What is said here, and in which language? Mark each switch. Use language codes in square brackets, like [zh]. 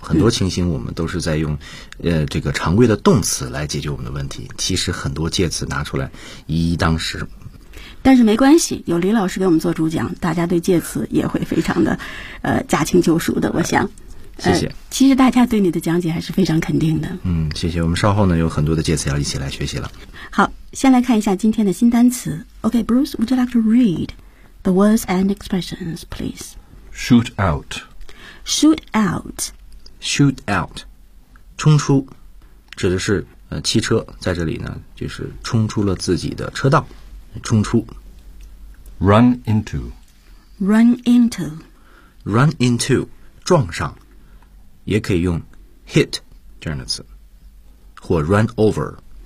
[zh] 很多情形我们都是在用这个常规的动词来解决我们的问题，其实很多介词拿出来一一当时，但是没关系，有李老师给我们做主讲，大家对介词也会非常的驾轻就熟的，我想谢谢其实大家对你的讲解还是非常肯定的。谢谢，我们稍后呢有很多的介词要一起来学习了。好，先来看一下今天的新单词。 [en] OK, Bruce, would you like to read the words and expressions, please? Shoot out. Shoot out. Shoot out. [zh] 冲出指的是汽车，在这里呢就是冲出了自己的车道，冲出。 [en] Run into. Run into. Run into, [zh] 撞上，也可以用 hit 这样的词，或 [en] run over。